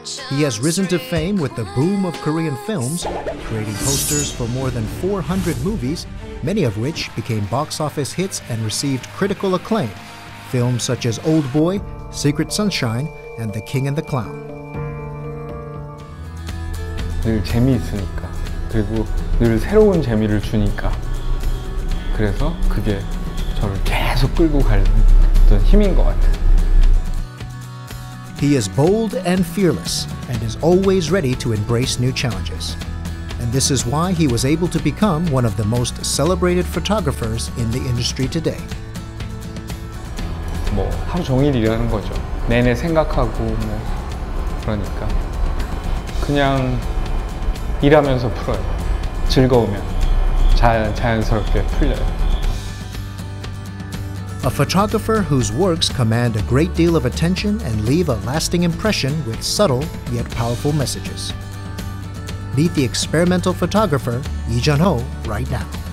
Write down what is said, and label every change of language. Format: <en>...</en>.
<en>He has risen to fame with the boom of Korean films, creating posters for more than 400 movies, many of which became box office hits and received critical acclaim. Films such as Old Boy, Secret Sunshine, and The King and the Clown.</en> <ko>늘 재미있으니까, 그리고 늘 새로운 재미를 주니까. 그래서 그게 저를 계속 끌고 가는 어떤 힘인 것 같아요.</ko> <en>He is bold and fearless, and is always ready to embrace new challenges. And this is why he was able to become one of the most celebrated photographers in the industry today.</en> <ko>뭐 하루 종일 일하는 거죠. 내내 생각하고 뭐 그러니까 그냥 일하면서 풀어요. 즐거우면 자연스럽게 풀려요.</ko> <en>A photographer whose works command a great deal of attention and leave a lasting impression with subtle yet powerful messages. Meet the experimental photographer Lee Jun-ho right now.</en>